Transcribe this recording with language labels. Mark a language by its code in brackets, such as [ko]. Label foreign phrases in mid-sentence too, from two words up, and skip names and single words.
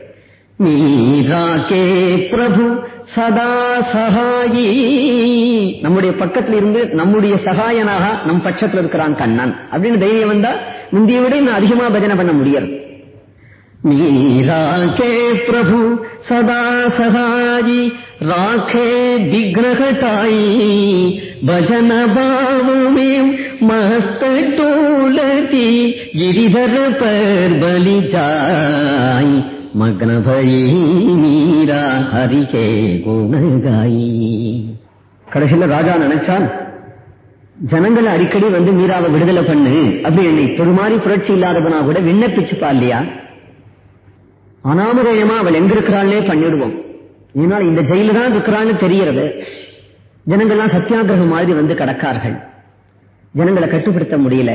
[hi] मीरा के प्रभु सदा सहाई, [ta] நம்முடைய பக்கத்தில் இருந்து நம்முடைய சகாயனாக நம் பட்சத்தில் இருக்கிறான் கண்ணன் அப்படின்னு தைரியம் வந்தா முந்தைய விட இன்னும் அதிகமா பஜனை பண்ண முடியாது. [hi] मीरा के प्रभु सदा सहाई, राखे विघन हटाई, भजन भाव में मस्त टोलती, गिरिधर पर बलि जाई, मग्न भई मीरा हरि के गुण गाई. [ta] கடைசியில ராஜா நினைச்சான், ஜனங்களை அடிக்கடி வந்து மீராவை விடுதலை பண்ணு அப்படின்னு இப்படி மாதிரி புரட்சி இல்லாதவனா கூட விண்ணப்பிச்சுப்பா இல்லையா, அனாமதேயமா அவள் எங்க இருக்கிறாள்னே பண்ணிடுவோம். ஏன்னா இந்த ஜெயில தான் இருக்கிறான்னு தெரியறது. ஜனங்கள்லாம் சத்தியாகிரகம் மாதிரி வந்து கடக்கார்கள், ஜனங்களை கட்டுப்படுத்த முடியல.